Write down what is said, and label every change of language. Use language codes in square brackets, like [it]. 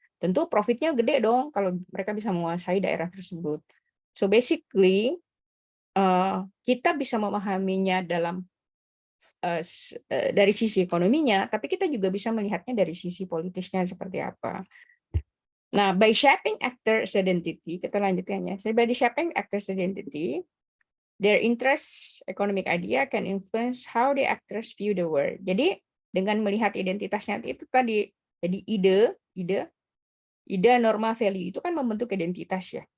[id] Tentu profitnya gede dong kalau mereka bisa menguasai daerah tersebut. [en] So basically [id] kita bisa memahaminya dalam dari sisi ekonominya, tapi kita juga bisa melihatnya dari sisi politisnya seperti apa. [en] Nah, by shaping actors' identity, [id] kita lanjutkan ya. [en] So, by shaping actors' identity, their interest, economic idea can influence how the actors view the world. [id] Jadi dengan melihat identitasnya itu tadi, jadi ide, norma, value itu kan membentuk identitas ya.